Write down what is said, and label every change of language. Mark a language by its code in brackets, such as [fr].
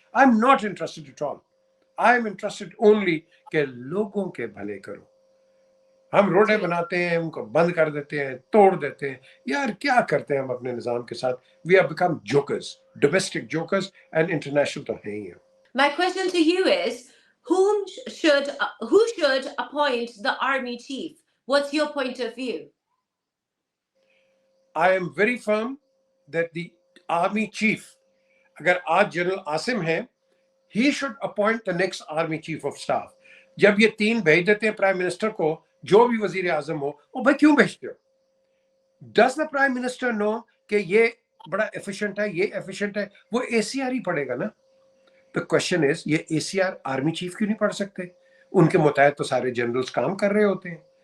[en] I am not interested at all. I am interested only [ur] کہ لوگوں کے بھلے کرو. ہم روڈیں بناتے ہیں, ان کو بند کر دیتے ہیں, توڑ دیتے ہیں. یار کیا کرتے ہیں ہم اپنے نظام کے ساتھ؟ [en] we have become jokers, domestic jokers, and international [ur] تو ہے ہی ہیں. [en] My question to you is, who should appoint the army chief? What's your point of view? I am very firm that the army chief, [ur] اگر آج جنرل عاصم ہیں, [en] he should appoint the next army chief of staff. [ur] جب یہ 3 بھیج دیتے ہیں prime minister کو, جو بھی وزیر اعظم ہو, وہ بھائی کیوں بھیجتے ہو؟ [en] Does the prime minister know [ur] کہ یہ بڑا ایفیشنٹ ہے, یہ ایفیشنٹ ہے؟ وہ اے سی آر ہی پڑھے گا نا. [en] The question is, [ur] یہ اے سی آر آرمی چیف کیوں نہیں پڑھ سکتے؟ ان کے متحد تو سارے جنرلز کام کر رہے ہوتے ہیں.